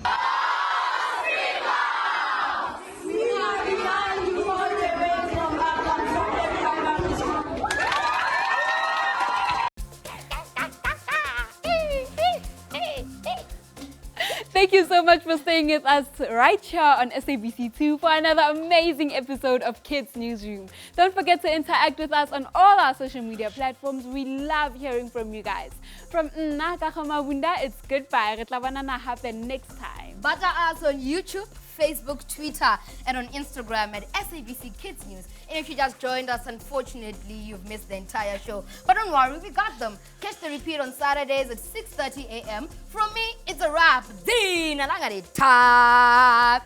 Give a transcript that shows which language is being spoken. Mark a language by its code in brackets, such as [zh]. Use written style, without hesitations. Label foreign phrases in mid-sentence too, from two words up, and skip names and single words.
[en] Thank you so much for staying with us right here on SABC2 for another amazing episode of Kids Newsroom. Don't forget to interact with us on all our social media platforms. We love hearing from you guys. From Nna ka Mabunda, it's goodbye. [st] Re tla bonana hape [en] next time. Butter us on YouTube, Facebook, Twitter, and on Instagram at SABC Kids News. And if you just joined us, unfortunately, you've missed the entire show. But don't worry, we got them. Catch the repeat on Saturdays at 6:30 a.m. From me, it's a wrap. Dina langari tap.